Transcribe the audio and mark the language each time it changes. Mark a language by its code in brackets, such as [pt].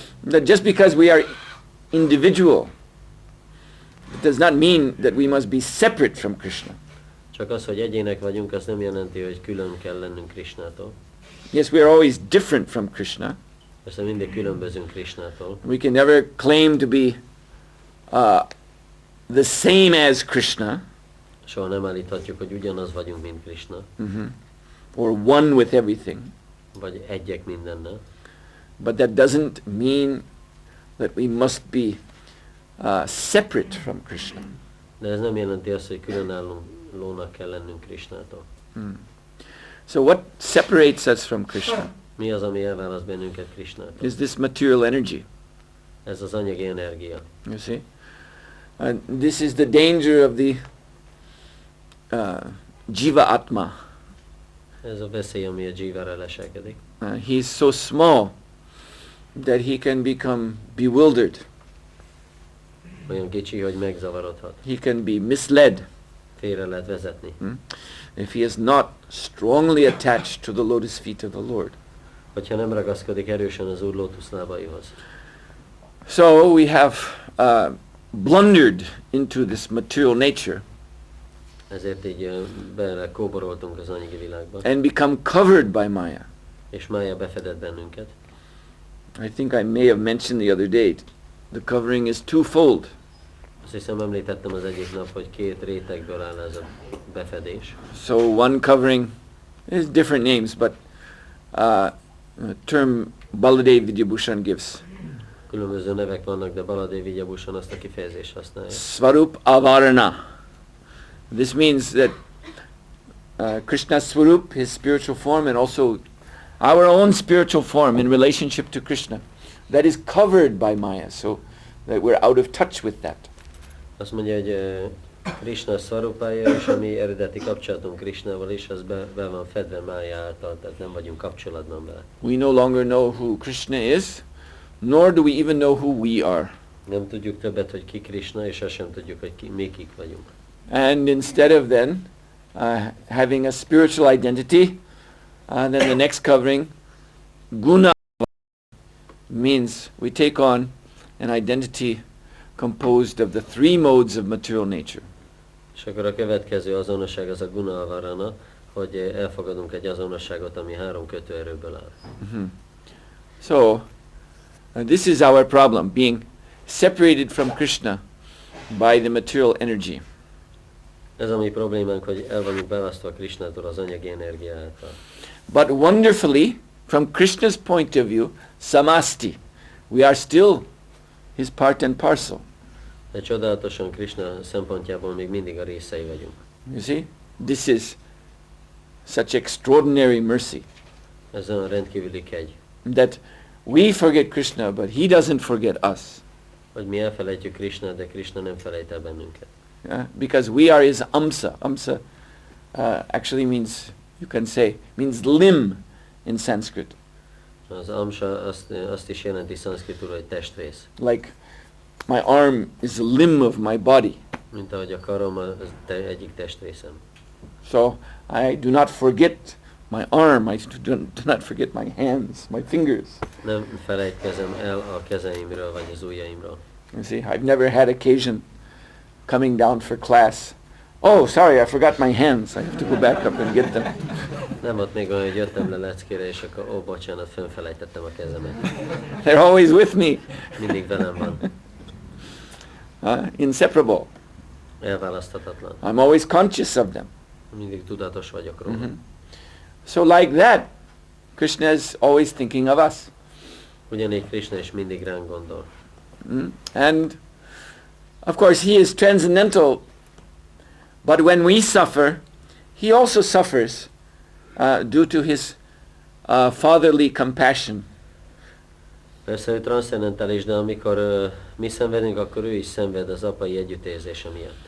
[en] that just because we are individual, it does not mean that we must be separate from Krishna. [hu] csak az, hogy egyének vagyunk, az nem jelenti, hogy külön kell lennünk Krishnától. [en] Yes, we are always different from Krishna. [hu] Persze mindig különbözünk Krishnától. [en] We can never claim to be the same as Krishna. [hu] Soha nem állíthatjuk, hogy ugyanaz vagyunk, mint Krishna. [en] Or one with everything. [hu] Vagy egyek mindennel. [en] But that doesn't mean that we must be separate from Krishna. [hu] De ez nem jelenti azt, hogy különállónak kell lennünk Krishnától. [en] So what separates us from Krishna? [hu] Mi az, ami elválaszt bennünket Krishnától? [en] Is this material energy. [hu] Ez az anyagi energia. [en] You see? This is the danger of the Jiva Atma. [hu] Ez a veszély, ami a Jivára leselkedik. [en] He's so small that he can become bewildered. [hu] Olyan kicsi, hogy megzavarodhat. [en] He can be misled. [hu] Félre lehet vezetni. [en] If he is not strongly attached to the lotus feet of the Lord. [hu] Hogyha nem ragaszkodik erősen az Úr lótuszlábaihoz. [en] So we have blundered into this material nature [hu] ezért így bele kóboroltunk az anyagi világba. [en] and become covered by Maya. [hu] És Mája befedett bennünket. [en] I think I may have mentioned the other day, the covering is twofold. [hu] Azt hiszem említettem az egyik nap, hogy két rétegből áll ez a befedés. [en] So one covering, there's different names, but a term Baladev Vidyabhushan gives. [hu] Különböző nevek vannak, de Baladev Vidyabhushan azt a kifejezést használja. [en] Svarup Avarana. This means that Krishna's Swarup, his spiritual form, and also our own spiritual form in relationship to Krishna, that is covered by Maya, so that we're out of touch with that. [hu] Azt mondja, hogy Krishna szvarupája és a mi eredeti kapcsolatunk Krishnával is, az be van fedve Mája által, tehát nem vagyunk kapcsolatban vele. [en] We no longer know who Krishna is, nor do we even know who we are. [hu] Nem tudjuk többet, hogy ki Krishna, és azt sem tudjuk, hogy mi kik vagyunk. [en] And instead of then having a spiritual identity, then the next covering, guna, means we take on an identity composed of the three modes of material nature. [hu] És akkor a következő azonosság az a guna avarana, hogy elfogadunk egy azonosságot, ami három kötőerőből áll. Mm-hmm. [en] So, this is our problem, being separated from Krishna by the material energy. [hu] Ez a mi problémánk, hogy el vagyunk beválasztva Krishnától az anyagi energia által. [en] But wonderfully, from Krishna's point of view, samasti, we are still his part and parcel. [hu] De csodálatosan Krishna szempontjából még mindig a részei vagyunk. [en] You see, this is such extraordinary mercy. [hu] Ez olyan rendkívüli kegy. [en] That we forget Krishna, but he doesn't forget us. [hu] Hogy mi elfelejtjük Krishnát, de Krishna nem felejt el bennünket. [en] Because we are his amsa. Amsa actually means, you can say, means limb in Sanskrit. [hu] Az amsa azt is jelenti szanszkritul, hogy testrész. [en] Like my arm is a limb of my body. [hu] Mint ahogy a karom az egyik testrészem. [en] So I do not forget my arm, I do not forget my hands, my fingers. [hu] Nem felejtkezem el a kezeimről vagy az ujjaimról. [en] You see, I've never had occasion coming down for class. Oh, sorry, I forgot my hands. I have to go back up and get them. [hu] Nem volt még olyan, hogy jöttem le leckére, és akkor, bocsánat, fölfelejtettem a kezemet. [en] They're always with me. [hu] Mindig velem van. [en] Inseparable. [hu] Elválaszthatatlan. [en] I'm always conscious of them. [hu] Mindig tudatos vagyok róla. Mm-hmm. [en] So like that, Krishna is always thinking of us. [hu] Ugyanígy Krishna is mindig ránk gondol. [en] And of course he is transcendental, but when we suffer, he also suffers due to his fatherly compassion. [hu] Persze ő transzcendentális, de amikor mi szenvedünk, akkor ő is szenved az apai együttérzése miatt.